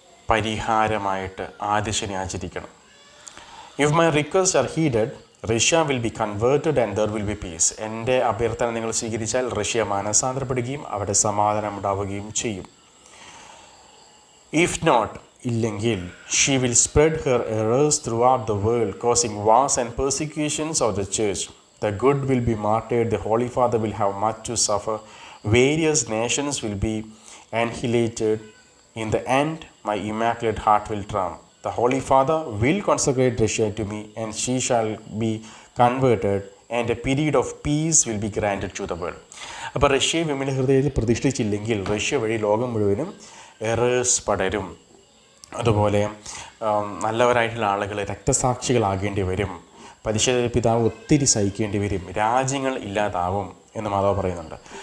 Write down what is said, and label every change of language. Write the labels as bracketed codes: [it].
[ml] പരിഹാരമായിട്ട് ആദ്യ ശനി ആചരിക്കണം. [en] If my request are heeded, Russia will be converted and there will be peace. [ml] എൻ്റെ അഭ്യർത്ഥന നിങ്ങൾ സ്വീകരിച്ചാൽ റഷ്യ മാനസാന്തരപ്പെടുകയും അവിടെ സമാധാനം ഉണ്ടാവുകയും ചെയ്യും. [en] if not, [ml] ഇല്ലെങ്കിൽ, [en] She will spread her errors through the world, causing wars and persecutions of the church. The good will be martyred, the Holy Father will have much to suffer, various nations will be annihilated. In the end, my immaculate heart will triumph. The Holy Father will consecrate Russia to me, and she shall be converted, and a period of peace will be granted to the world. [ml] അപ്പോൾ റഷ്യയെ വിമല ഹൃദയത്തിൽ പ്രതിഷ്ഠിച്ചില്ലെങ്കിൽ Russia വഴി ലോകം മുഴുവനും errors പടരും. അതുപോലെ നല്ലവരായിട്ടുള്ള ആളുകൾ രക്തസാക്ഷികളാകേണ്ടി വരും. പരിശുദ്ധ പിതാവ് ഒത്തിരി സഹിക്കേണ്ടി വരും. രാജ്യങ്ങൾ ഇല്ലാതാവും എന്ന് മാതാവ് പറയുന്നുണ്ട്.